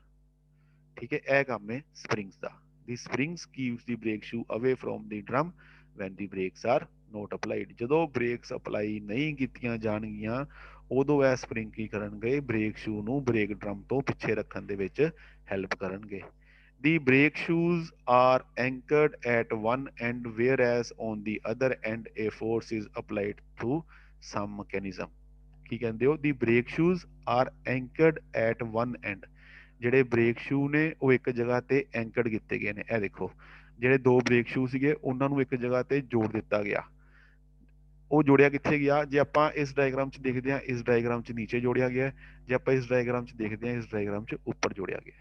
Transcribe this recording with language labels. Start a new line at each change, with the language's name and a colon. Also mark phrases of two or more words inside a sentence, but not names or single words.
Punjabi: ਠੀਕ ਹੈ, ਇਹ ਕੰਮ ਹੈ ਸਪਰਿੰਗਸ ਦਾ।
English: the springs keeps the brake shoe away from the drum when the brakes are not applied.
Punjabi: ਜਦੋਂ
English: brakes apply
Punjabi: ਨਹੀਂ ਕੀਤੀਆਂ ਜਾਣਗੀਆਂ ਉਦੋਂ ਇਹ ਸਪਰਿੰਗ ਕੀ ਕਰਨਗੇ,
English: brake shoe
Punjabi: ਨੂੰ
English: brake drum
Punjabi: ਤੋਂ ਪਿੱਛੇ ਰੱਖਣ ਦੇ ਵਿੱਚ ਹੈਲਪ ਕਰਨਗੇ।
English: The brake shoes are anchored at one end, whereas on the other end a force is applied through some mechanism।
Punjabi: ਕੀ ਕਹਿੰਦੇ ਹੋ?
English: The brake shoes are anchored at one end।
Punjabi: ਜਿਹੜੇ
English: brake shoe
Punjabi: ਨੇ ਉਹ ਇੱਕ ਜਗ੍ਹਾ ਤੇ ਐਂਕਰਡ ਕੀਤੇ ਗਏ ਨੇ। ਇਹ ਦੇਖੋ, ਜਿਹੜੇ ਦੋ
English: brake shoe
Punjabi: ਸੀਗੇ ਉਹਨਾਂ ਨੂੰ ਇੱਕ ਜਗ੍ਹਾ ਤੇ ਜੋੜ ਦਿੱਤਾ ਗਿਆ। ਉਹ ਜੋੜਿਆ ਕਿੱਥੇ ਗਿਆ? ਜੇ ਆਪਾਂ ਇਸ ਡਾਇਗਰਾਮ 'ਚ ਦੇਖਦੇ ਹਾਂ, ਇਸ ਡਾਇਗਰਾਮ 'ਚ ਨੀਚੇ ਜੋੜਿਆ ਗਿਆ। ਜੇ ਆਪਾਂ ਇਸ ਡਾਇਗਰਾਮ 'ਚ ਦੇਖਦੇ ਹਾਂ, ਇਸ ਡਾਇਗਰਾਮ 'ਚ ਉੱਪਰ ਜੋੜਿਆ ਗਿਆ।